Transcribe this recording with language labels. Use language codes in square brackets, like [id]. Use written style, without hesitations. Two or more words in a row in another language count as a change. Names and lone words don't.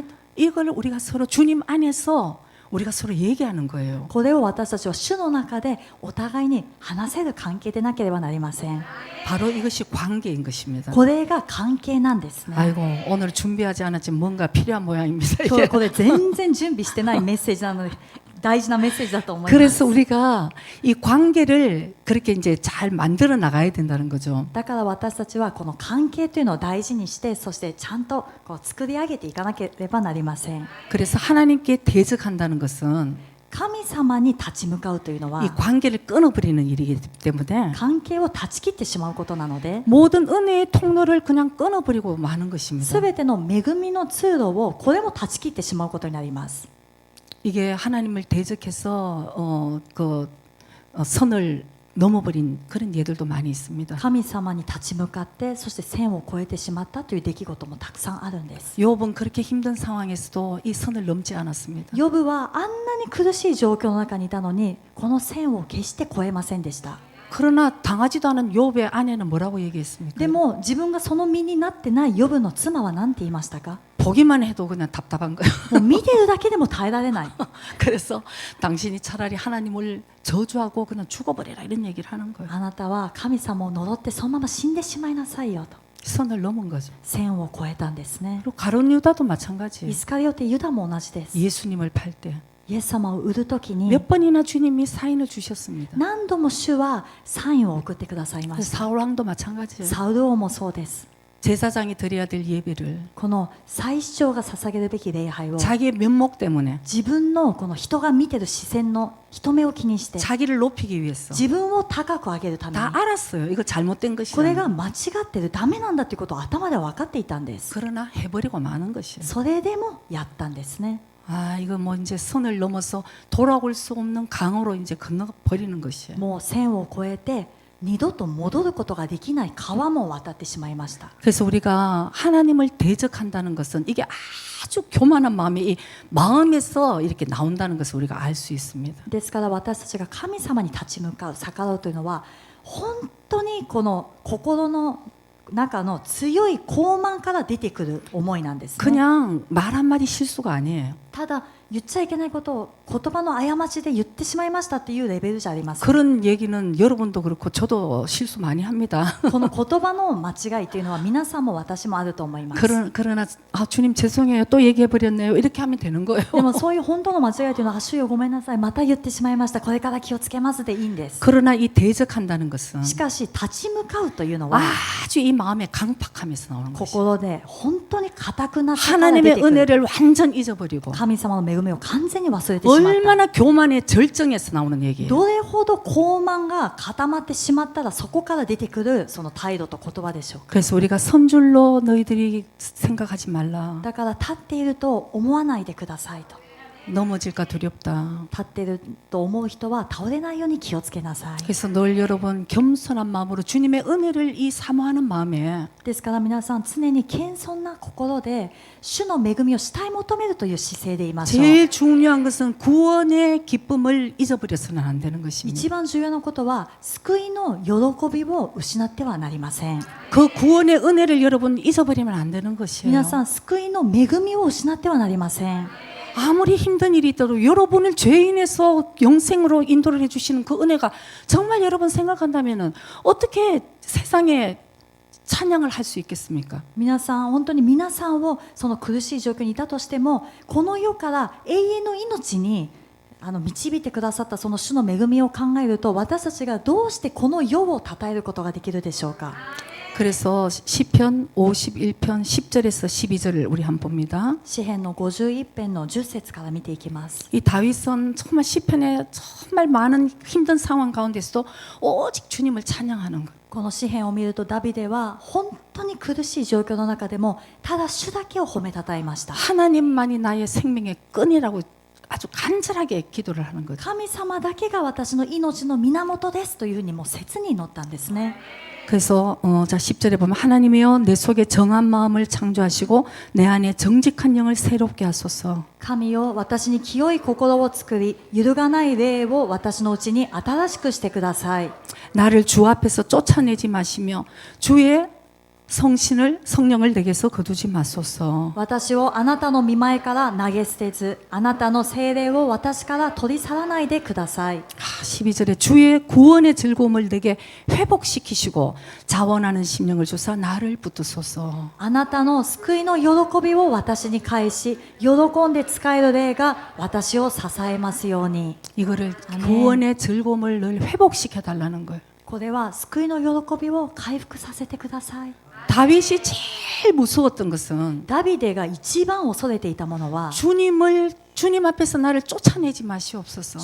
[ko] 이걸 우리가 서로 주님 안에서 우리가 서로 얘기하는 거예요. [ja] これを私たちは主の中でお互いに話せる関係でなければなりません。 [ko] 바로 이것이 관계인 것입니다. [ja] これが関係なんですね。 [ko] 아이고 오늘 준비하지 않았지만 뭔가 필요한 모양입니다. [ja] 今日これ全然準備してないメッセージなので大事なメッセージだと思います。 [ko] 그래서 우리가 이 관계를 그렇게 이제 잘 만들어 나가야 된다는 거죠. [ja] だから私たちはこの関係というのを大事にして、そしてちゃんとこう作り上げていかなければなりません。 [ko] 그래서 하나님께 대적한다는 것은 [ja] 神様に立ち向かうというのは [ko] 이 관계를 끊어버리는 일이기 때문에 [ja] 関係を断ち切ってしまうことなので、 [ko] 모든 은혜의 통로를 그냥 끊어버리고 마는 것입니다. [ja] すべての恵みの通路をこれも断ち切ってしまうことになります。 [ko] 이게 하나님을 대적해서 선을 넘어버린 그런 예들도 많이 있습니다. [ja] 神様に立ち向かって、そして線を越えてしまったという出来事もたくさんあるんです。 [ko] 욥은 그렇게 힘든 상황에서도 이 선을 넘지 않았습니다. [ja] ヨブはあんなに苦しい状況の中にいたのに、この線を決して越えませんでした。 [ko] 그러나 당하지도 않은 욥의 아내는 뭐라고 얘기했습니까? [ja] でも自分がその身になってないヨブの妻は何て言いましたか？ [ko] 보기만 해도 그냥 답답한 거예요. [ja] もう見てるだけでも耐えられない。 [ko] 그래서 당신이 차라리 하나님을 저주하고 그냥 죽어버려라 이런 얘기를 하는 거예요. [ja] あなたは神様を呪ってそのまま死んでしまいなさいよと [ko] 선을 넘은 거죠. [ja] 線を越えたんですね。 [ko] 그리고 가룟 유다도 [ja] イ [ko] 마찬가지예요. [ja] スカリオテユダも同じです。 [ko] 예수님을 팔 때 [ja] イエス様を売るときに [ko] 몇 번이나 주님이 사인을 주셨습니다. [ja] 何度も主はサインを送ってくださいました。 [ko] 사울 왕도 마찬가지예요. [ja] サウル王もそうです。 [ko] 제사장이 드려야 될 예배를 [ja] この祭司長が捧げるべき礼拝を [ko] 자기의 면목 때문에 [ja] 自分のこの人が見てる視線の人目を気にして [ko] 자기를 높이기 위해서 [ja] 自分を高く上げるために [ko] 다 알았어요. 이거 잘못된 [ja] これ [ko] 것이다. [ja] が間違ってるダメなんだということを頭では分かっていたんです。 [ko] 그러나 해버리고 마는 것이에요. [ja] それでもやったんですね。 [ko] 이거 뭐 이제 선을 넘어서 돌아올 수 없는 강으로 이제 건너버리는 것이에요. [ja] もう線を越えて二度と戻ることができない川も渡ってしまいました。 [ko] 그래서 우리가 하나님을 대적한다는 것은 이게 아주 교만한 마음이 이 마음에서 이렇게 나온다는 것을 우리가 알 수 있습니다. [ja] ですから私たちが神様に立ち向かう逆らうというのは本当にこの心の中の強い傲慢から出てくる思いなんですね。 [ko] 그냥 말 한마디 실수가 아니에요. [ja] ただ言っちゃいけないことを言葉の過ちで言ってしまいましたっていうレベルじゃありません。 [ko] 그런 얘기는 여러분도 그렇고 저도 실수 많이 합니다. [ja] この言葉の間違いというのは皆さんも私もあると思います。 [ko] 그러나 주님 죄송해요. 또 얘기해버렸네요. 이렇게 하면 되는 거예요. [ja] でもそういう本当の間違いというのは主よごめんなさい、また言ってしまいました、これから気をつけますでいいんです。 [ko] 그러나 이 대적한다는 것은 [ja] しかし立ち向かうというのは [ko] 아주 이 마음에 강팍함에서 나오는 것이에요. [ja] 心で本当に固くなったから出 [ko] 하나님의 [ja] てくる。 [ko] 은혜를 완전 잊어버리고 [ja] 神様の恵みを完全に忘れてしまった。 [ko] 얼마나 교만의 절정에서 나오는 얘기예요. [ja] どれほど傲慢が固まってしまったらそこから出てくるその態度と言葉でしょうか。 [ko] 그래서 우리가 선줄로 너희들이 생각하지 말라. [ja] だから立っていると思わないでくださいと。 [ko] 넘어질까 두렵다. [ja] 立っていると思う人は倒れないように気をつけなさい。 [ko] 그래서 늘 여러분 겸손한 마음으로 주님의 은혜를 이 사모하는 마음에 [ja] ですから皆さん常に謙遜な心で主の恵みを慕い求めるという姿勢でいましょう。 [ko] 제일 중요한 것은 구원의 기쁨을 잊어버려서는 안 되는 것입니다. [ja] 一番重要なことは救いの喜びを失ってはなりません。 [ko] 그 구원의 은혜를 여러분 잊어버리면 안 되는 것이에요. [ja] 皆さん救いの恵みを失ってはなりません。 [ko] 아무리 힘든 일이 있더라도 여러분을 죄인에서 영생으로 인도를 해주시는 그 은혜가 정말 여러분 생각한다면 어떻게 세상에 찬양을 할 수 있겠습니까? [ja] 皆さん本当に皆さんをその苦しい状況にいたとしてもこの世から永遠の命に導いてくださったその主の恵みを考えると、私たちがどうしてこの世を称えることができるでしょうか。 [ko] 그래서 시편 51편 10절에서 12절을 우리 한번 봅니다. [ja] 詩編の51編の10節から見ていきます。 [ko] 이 다윗은 정말 시편에 정말 많은 힘든 상황 가운데서도 오직 주님을 찬양하는 것. [ja] この詩編を見ると、ダビデは本当に苦しい状況の中でもただ主だけを褒めたたえました。 [ko] 하나님만이 나의 생명의 끈이라고 아주 간절하게 기도를 하는 거죠. [ja] 神様だけが私の命の源ですというふうにもう切に祈ったんですね。 [ko] 그래서 자 10절에 보면 하나님이여 내 속에 정한 마음을 창조하시고 내 안에 정직한 영을 새롭게 하소서. [ja] 神よ、私に清い心を作り、揺るがない霊を私のうちに新しくしてください。 [ko] 나를 주 앞에서 쫓아내지 마시며 주의 성령을 내게서 거두지 마소서. [ja] 私をあなたの御前から投げ捨てず、あなたの聖霊を私から取り去らないでください。 [ko] 12절에 주의 구원의 즐거움을 내게 회복시키시고 자원하는 심령을 주사 나를 붙드소서. [ja] あなたの救いの喜びを私に返し、喜んで使える霊が私を支えますように。 [ko] 이거를 아멘. 구원의 즐거움을 늘 회복시켜 달라는 거예요. [ja] これは救いの喜びを回復させてください。 [ko] 다윗이 제일 무서웠던 것은 [ja] ダビデが一番恐れていたものは、 [ko] 주님 앞에서 나를 쫓아내지 마시옵소서.